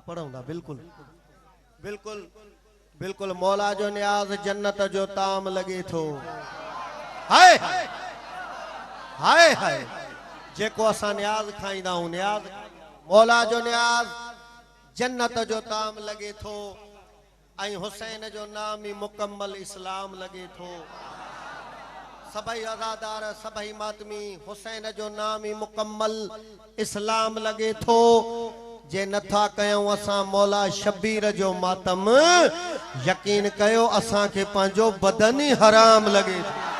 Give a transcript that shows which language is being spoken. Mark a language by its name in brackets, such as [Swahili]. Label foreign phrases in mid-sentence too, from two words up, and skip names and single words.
[Sindhi] पढ़ूंगा बिल्कुल बिल्कुल बिल्कुल मौला जो न्याज जन्नत जो ताम लगे थो हाय हाय हाय जेको असा न्याज खाईंदा हूं न्याज मौला जो न्याज जन्नत जो ताम लगे थो आई हुसैन जो नाम ही मुकम्मल इस्लाम लगे थो सभई अज़ादार सभई मातमी हुसैन जो नाम ही मुकम्मल इस्लाम लगे थो जे नथा कयो असा मौला शबीर जो मातम यकीन कयो असा के पांजो बदन ही हराम लगे थो